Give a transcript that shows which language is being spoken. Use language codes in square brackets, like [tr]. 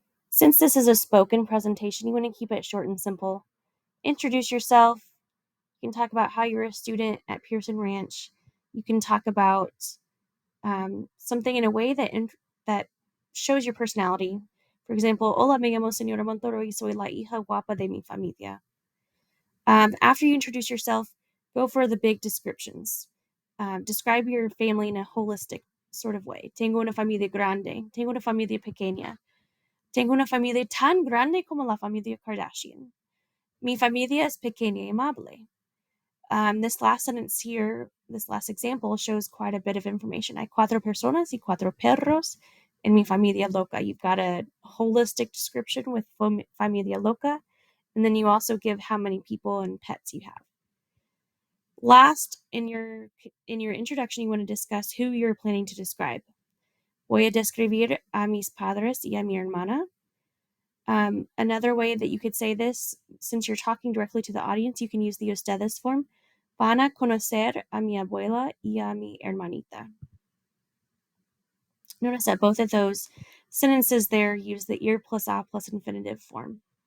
[en] Since this is a spoken presentation, you want to keep it short and simple. Introduce yourself. You can talk about how you're a student at Pearson Ranch. You can talk about something in a way that shows your personality. For example, [es] hola, me llamo Señora Montoro y soy la hija guapa de mi familia. [en] After you introduce yourself, go for the big descriptions. Describe your family in a holistic sort of way. [es] Tengo una familia grande. Tengo una familia pequeña. Tengo una familia tan grande como la familia Kardashian. Mi familia es pequeña y amable. [en] This last sentence here, this last example, shows quite a bit of information. [es] Hay 4 personas y 4 perros en mi familia loca. [en] You've got a holistic description with [es] familia loca, [en] and then you also give how many people and pets you have. Last, in your introduction, you want to discuss who you're planning to describe. [es] Voy a describir a mis padres y a mi hermana. [en] Another way that you could say this, since you're talking directly to the audience, you can use the ustedes form. [es] Van a conocer a mi abuela y a mi hermanita. [en] Notice that both of those sentences there use the ir plus a plus infinitive form.